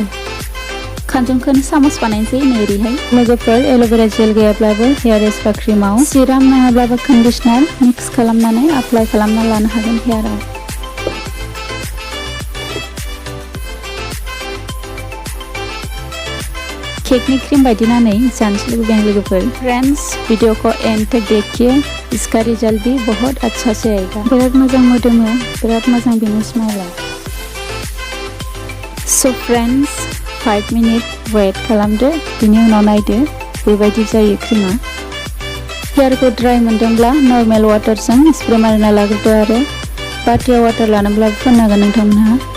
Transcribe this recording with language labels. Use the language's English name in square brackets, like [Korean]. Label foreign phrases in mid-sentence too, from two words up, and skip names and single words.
[Bodo] खानजंखौनो सामस बानायनोसै नै ओरैहाय. लोगोफोर [English] aloe vera gel [Bodo] गैयाब्लाबो [English] hair spa [Bodo] क्रिमाव सिराम नङाब्लाबो कन्डिशनार मिक्स खालामनानै एप्लाइ खालामना लानो हागोन हेयाराव. केकनि क्रीम बायदि नानै जानोसै लुबैदों लोगोफोर. [Hindi] फ्रेंड्स वीडियो को एंड तक देखिए, इसका रिजल्ट भी बहुत अच्छा से आएगा. [Bodo] बिराद मोजां मोदोमो, बिराद मोजां बेनि स्माइला. [English] so friends 5 minute wait [Bodo] खालामदो, बिनि उनाव नायदो बेबायदि जायो क्रीमा. हेयारखौ ड्राई मोनदोंब्ला [English] normal water [Bodo] स्प्रे मारिना लाग्रोदो आरो बाटियाव वाटार लानोब्ला फोननो हागोन नोंथांमोनहा.